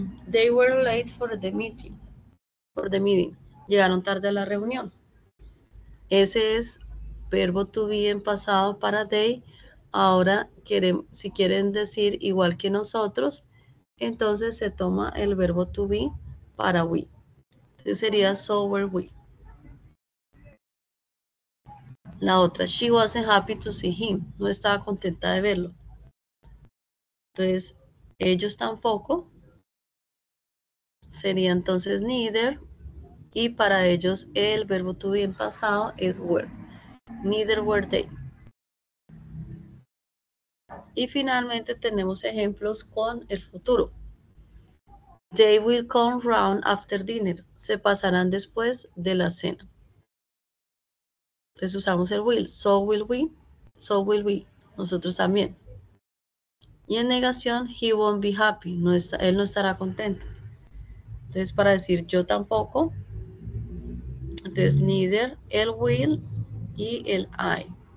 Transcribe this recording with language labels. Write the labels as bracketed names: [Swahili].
[English] They were late for the meeting. [Spanish] Llegaron tarde a la reunión. Ese es verbo to be en pasado para they. Ahora, si quieren decir igual que nosotros, entonces se toma el verbo to be para we. Entonces sería [English] so were we. [Spanish] La otra, [English] she wasn't happy to see him. [Spanish] No estaba contenta de verlo. Entonces, ellos tampoco. Sería entonces neither. Y para ellos el verbo to be en pasado es were. [English] Neither were they. [Spanish] Y finalmente tenemos ejemplos con el futuro. [English] They will come round after dinner. [Spanish] Se pasarán después de la cena. Entonces usamos el will. [English] So will we. So will we. [Spanish] Nosotros también. Y en negación, [English] he won't be happy. [Spanish] Él no estará contento. Entonces para decir yo tampoco, entonces neither, el will y el I.